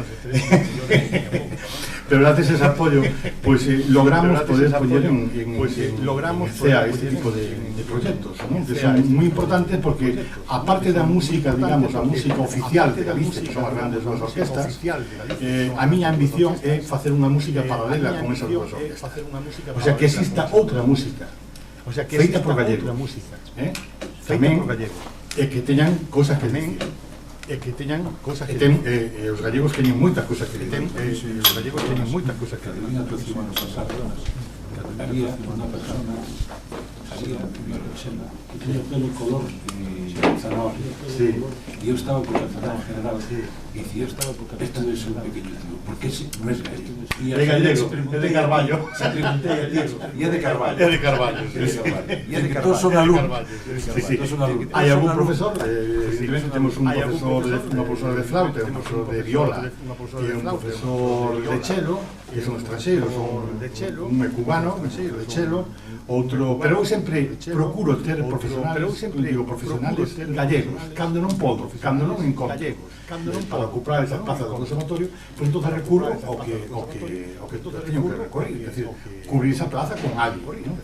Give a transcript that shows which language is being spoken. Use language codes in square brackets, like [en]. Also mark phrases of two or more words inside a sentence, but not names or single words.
[es] Pero gracias a ese apoyo, [gl] pues logramos poder poñer en CEA este tipo de proxectos, que son moi importantes, porque aparte da música, digamos, a música oficial de Galicia, que son as grandes dos orquestas, a miña ambición é facer unha música paralela con esas dúas orquestas. O sea, que exista outra música feita por gallegos, tamén, e que teñan cosas que dicir. Os gallegos teñen moitas cosas que dicir. [es] Había una persona, que tenía pelo color zanahoria, y yo estaba por la zanahoria general, y si yo estaba por esto debe ser un pequeño tío, porque ese no es gallego. Es gallego, es de Carballo. Y es de Carballo. Todos son alumnos. [gl] Hai algún profesor, evidentemente temos un profesor de flauta, un profesor de viola, e un profesor de cello, que son estranxeiros, un é cubano, de cello, outro, pero eu sempre procuro ter profesionales gallegos, cando non podo, cando non encontro, para ocupar esa plaza do conservatorio, [es] pues entonces [gl] recurro ao que teño que recorrer, [es] es decir, [gl] cubrir esa plaza con alguén, ¿no?